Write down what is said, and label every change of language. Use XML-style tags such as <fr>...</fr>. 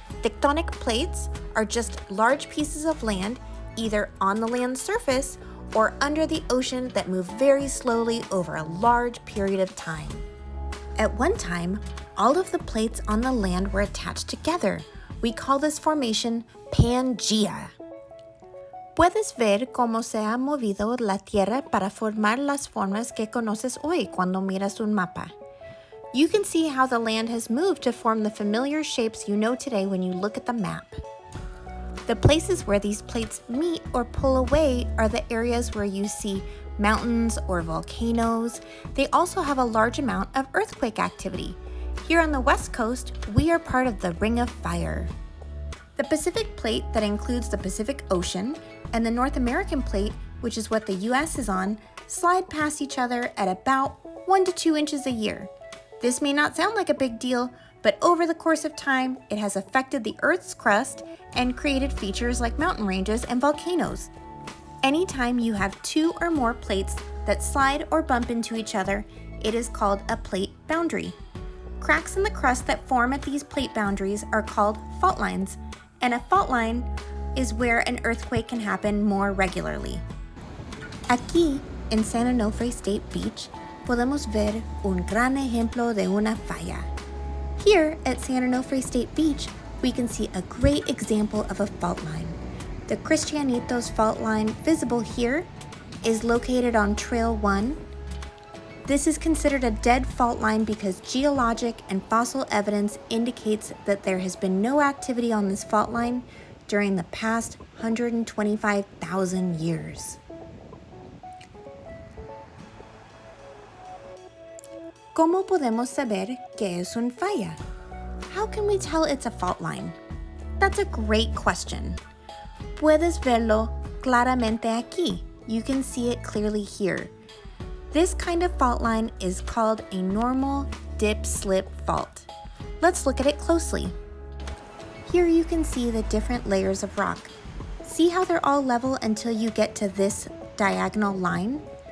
<en>Tectonic plates are just large pieces of land, either on the land surface or under the ocean that move very slowly over a large period of time. At one time, all of the plates on the land were attached together. We call this formation Pangea.</en> <es>Puedes ver cómo se ha movido la Tierra para formar las formas que conoces hoy cuando miras un mapa.</es> <en>You can see how the land has moved to form the familiar shapes you know today when you look at the map. The places where these plates meet or pull away are the areas where you see mountains or volcanoes. They also have a large amount of earthquake activity. Here on the West Coast, we are part of the Ring of Fire. The Pacific Plate that includes the Pacific Ocean and the North American Plate, which is what the US is on, slide past each other at about 1 to 2 inches a year. This may not sound like a big deal, but over the course of time, it has affected the Earth's crust and created features like mountain ranges and volcanoes. Anytime you have two or more plates that slide or bump into each other, it is called a plate boundary. Cracks in the crust that form at these plate boundaries are called fault lines, and a fault line is where an earthquake can happen more regularly.</en> <es>Aquí, en San Onofre State Beach, podemos ver un gran ejemplo de una falla.</es> <en>Here at San Onofre State Beach, we can see a great example of a fault line. The Cristinanitos fault line visible here is located on Trail 1. This is considered a dead fault line because geologic and fossil evidence indicates that there has been no activity on this fault line during the past 125,000 years.</en> <es>¿Cómo podemos saber que es un falla?</es> <en>How can we tell it's a fault line? That's a great question.</en> <es>Puedes verlo claramente aquí.</es> <en>You can see it clearly here. This kind of fault line is called a normal dip-slip fault. Let's look at it closely. Here you can see the different layers of rock. See how they're all level until you get to this diagonal line?</en>